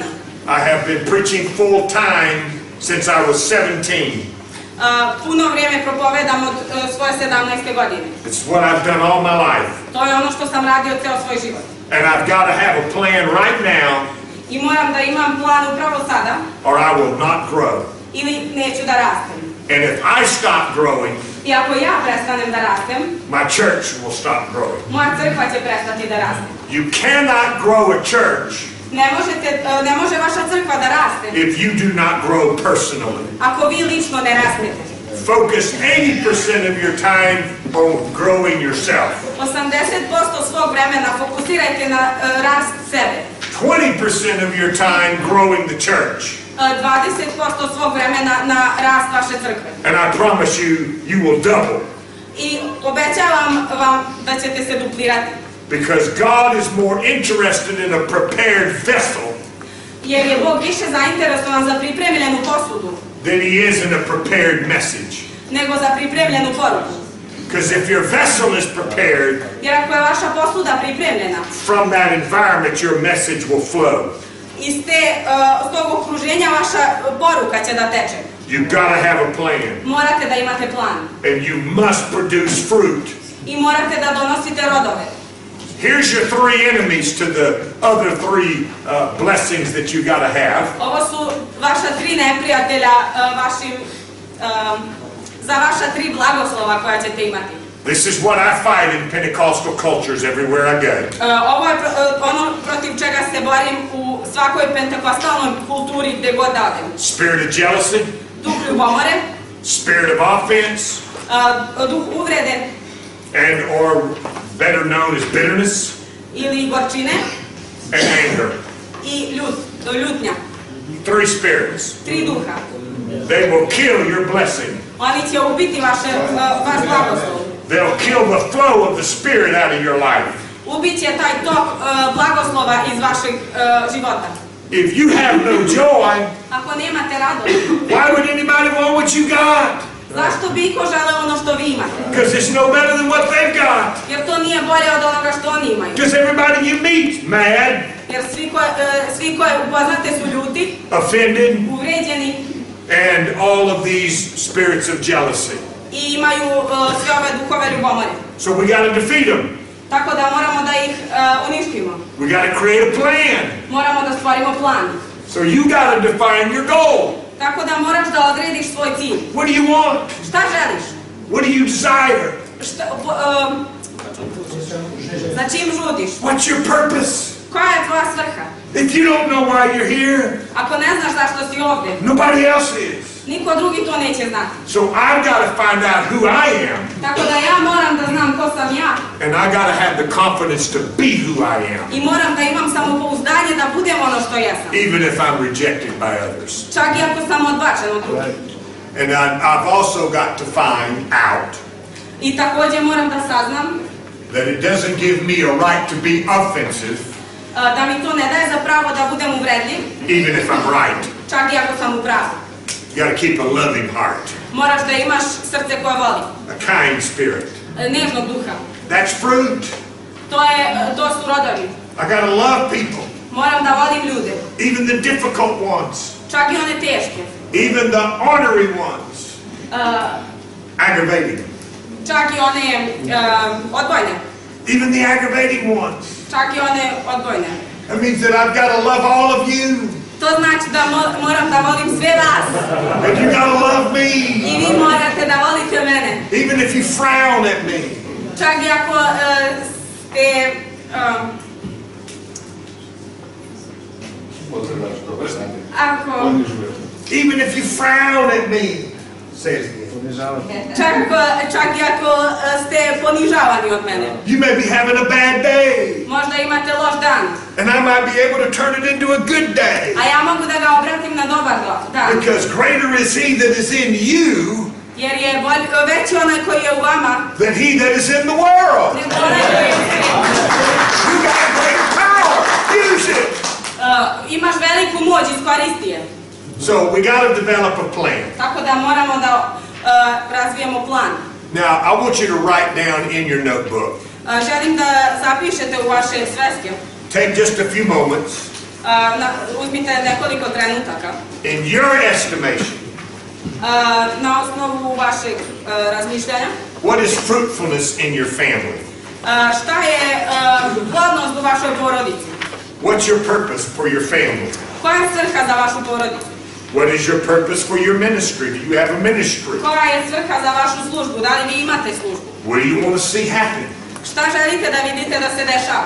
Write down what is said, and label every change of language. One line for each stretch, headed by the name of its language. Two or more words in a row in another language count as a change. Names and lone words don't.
English: I have been preaching full time since I was 17.
Serbian: Puno vrijeme propovedam od svoje 17. godine.
English: It's what I've done all my life.
Serbian: To je ono što sam radio ceo svoj život.
English: And I've got to have a plan right now,
Serbian: I moram da imam plan upravo sada,
English: or I will not grow.
Serbian: ili neću da rastem.
English: And if I stop growing,
Serbian: I ako ja prestanem da rastem,
English: my church will stop growing.
Serbian: moja crkva će prestati da raste.
English: You cannot grow a church
Serbian: Ne može vaša crkva da raste
English: if you do not grow personally.
Serbian: ako vi lično ne rastete.
English: focus 80% of your time on growing yourself.
Serbian: 80% svog vremena fokusirajte na rast sebe.
English: 20% of your time growing the church.
Serbian: 20% svog vremena na rast vaše crkve.
English: And I promise you, you will double.
Serbian: I obećavam vam da ćete se duplirati.
English: Because God is more interested in a prepared vessel
Serbian: Jer je Bog više zainteresovan za pripremljenu posudu
English: than he is in a prepared message.
Serbian: nego za pripremljenu poruku.
English: Because if your vessel is prepared,
Serbian: Jer ako je vaša posuda pripremljena,
English: from that environment your message will flow.
Serbian: iz tog okruženja vaša poruka će da teče.
English: You've got to have a plan.
Serbian: Morate da imate plan.
English: And you must produce fruit.
Serbian: I morate da donosite rodove.
English: Here's your 3 enemies to the other 3 blessings that you got to have.
Serbian: Ovo su vaša 3 neprijatelja za vaša 3 blagoslova koja ćete imati.
English: This is what I fight in Pentecostal cultures everywhere I go.
Serbian: Ovo je ono protiv čega se borim u svakoj pentekostalnoj kulturi gdje god odem.
English: Spirit of jealousy.
Serbian: Duh ljubomore.
English: Spirit of offense.
Serbian: Duh uvrede.
English: And or better known as bitterness.
Serbian: Ili gorčine.
English: And anger.
Serbian: I ljutnja.
English: 3 spirits.
Serbian: 3 duha.
English: They will kill your blessing.
Serbian: Oni će ubiti vaš blagoslov.
English: They'll kill the flow of the Spirit out of your life.
Serbian: Ubit će taj tok blagoslova iz vašeg života.
English: If you have no joy,
Serbian: ako nemate radost,
English: why would anybody want what you got?
Serbian: Zašto bi iko želeo ono što vi imate?
English: Because it's no better than what they've got.
Serbian: Jer to nije bolje od onoga što oni imaju.
English: Because everybody you meet mad.
Serbian: Jer svi koje upoznate su ljuti,
English: offended,
Serbian: uvređeni,
English: and all of these spirits of jealousy.
Serbian: I imaju sve ove duhove ljubomore.
English: So we got to defeat them.
Serbian: Tako da moramo da ih uništimo.
English: We got to create a plan.
Serbian: Moramo da stvorimo plan.
English: So you got to define your goal.
Serbian: Tako da moraš da odrediš svoj cilj.
English: What do you want?
Serbian: Šta želiš?
English: What do you desire?
Serbian: Za čim žudiš?
English: What's your purpose?
Serbian: Koja je tvoja svrha?
English: If you don't know why you're here,
Serbian: ako ne znaš zašto si ovdje,
English: nobody else is.
Serbian: Niko drugi to neće znati.
English: So I've got to find out who I am.
Serbian: Tako da ja moram da znam ko sam ja.
English: And I got to have the confidence to be who I am.
Serbian: I moram da imam samopouzdanje da budem ono što jesam.
English: Even if I'm rejected by others.
Serbian: Čak i ako sam odbačen od drugih.
English: And I've also got to find out.
Serbian: I također moram da saznam
English: that it doesn't give me a right to be offensive.
Serbian: Da mi to ne daje za pravo da budem uvredljiv.
English: Even if I'm right.
Serbian: Čak i ako sam u pravu.
English: You got to keep a loving heart.
Serbian: Moraš da imaš srce koje voli.
English: A kind spirit.
Serbian: Nežnog duha.
English: That's fruit.
Serbian: To su rodovi.
English: I got to love people.
Serbian: Moram da volim ljude.
English: Even the difficult ones.
Serbian: Čak i one teške.
English: Even the ornery ones. Aggravating.
Serbian: Čak i one odbojne.
English: Even the aggravating ones.
Serbian: Čak i one odbojne.
English: That means that I've got to love all of you.
Serbian: To znači da moram da volim sve vas.
English: And you got to love me.
Serbian: I vi morate da volite mene.
English: Even if you frown at me.
Serbian: Čak i ako ste
English: even if you frown at me. Say it again.
Serbian: Čak i ako ste ponižavani od mene.
English: You may be having a bad day.
Serbian: Možda imate loš dan.
English: And I might be able to turn it into a good day.
Serbian: A ja mogu da ga obratim na dobar dan.
English: Because greater is he that is in you.
Serbian: Jer je veći onaj koji je u vama.
English: Than he that is in the world.
Serbian: Nego onaj koji je u svijetu.
English: You got great power. Use it.
Serbian: Imaš veliku moć, iskoristi je.
English: So we got to develop a plan.
Serbian: Tako da moramo da razvijemo plan.
English: Now I want you to write down in your notebook.
Serbian: Želim da zapišete u vaše sveske.
English: Take just a few moments.
Serbian: Uzmite nekoliko trenutaka.
English: In your estimation.
Serbian: Na osnovu vašeg razmišljanja.
English: What is fruitfulness in your family?
Serbian: Šta je plodnost u vašoj porodici?
English: What's your purpose for your family?
Serbian: Koja je svrha za vašu porodicu?
English: What is your purpose for your ministry? Do you have a ministry?
Serbian: Koja je svrha za vašu službu? Da li vi imate službu?
English: What do you want to see happen?
Serbian: Šta želite da vidite da se dešava?